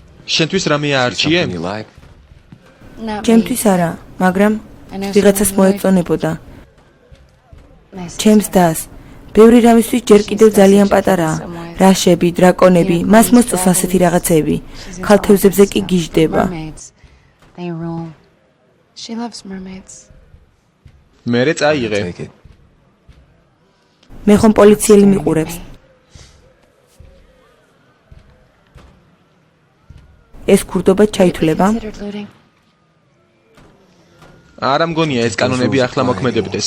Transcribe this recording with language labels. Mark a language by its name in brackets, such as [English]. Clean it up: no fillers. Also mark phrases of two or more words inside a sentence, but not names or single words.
[Georgian] შენთვის რამე აარჩიე? [English] Something you like? [Georgian] ჩემთვის არა, მაგრამ ვიღაცას მოეწონებოდა. ჩემს დას. ბევრი რამისთვის ჯერ კიდევ ძალიან პატარაა. რაშები, დრაკონები, მას მოსწონს ასეთი რაღაცები. ქალთევზებზე კი გიждდება. [English] They rule. She loves mermaids. [Georgian] მერე წაიღე. [English] Take it. [Georgian] მე ხომ პოლიციელი მიყურებს. ეს ქურდობა ჩაითვლება? არა მგონია ეს კანონები ახლა მოქმედებდეს.